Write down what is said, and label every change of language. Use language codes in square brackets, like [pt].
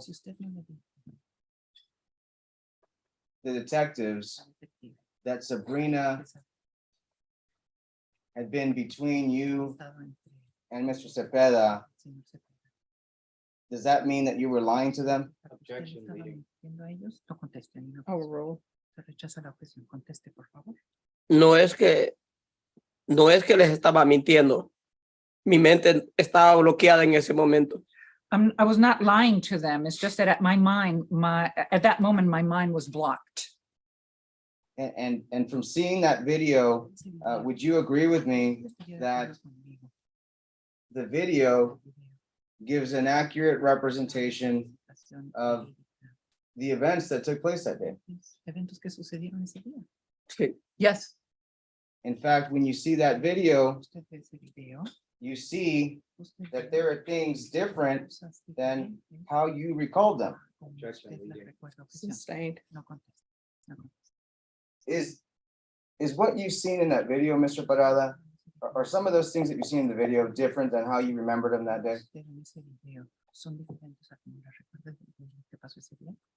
[es] Si usted no le dijo [en] the detectives [es] al detective [en] that Sabrina [es] que esa- [en] had been between you [es] estaba entre [en] and Mr. Cepeda, [es] el señor Cepeda, [en] does that mean that you were lying to them? [es] ¿usted le estaba mintiendo a ellos? No conteste, ni una objeción. [en] Overrule. [es] Se rechaza la objeción. Conteste, por favor. No es que les estaba mintiendo. Mi mente estaba bloqueada en ese momento. [en] I was not lying to them. It's just that at at that moment, my mind was blocked. And from seeing that video, [es] Ese video, [en] would you agree with me [es] estaría de [en] that [es] acuerdo conmigo, [en] the video [es] el video, [en] gives an accurate representation [es] representación [en] of [es] verídica, [en] the events that took place that day? [es] los eventos que sucedieron ese día? Sí. [en] Yes. In fact, when you see that video, [es] Usted ve ese video, [en] you see [es] usted [en] that there are things different [es] cosas [en] than [es] diferentes [en] how you recalled them. [es] como usted las recuerda. Objeción. [en] Sustained. [es] No conteste. [en] Is what you've seen in that video, Mr. Parada, are some of those things that you see in the video different than how you remembered them that day? [es] Pero en ese video son diferentes a como las recuerdas de lo que pasó ese día.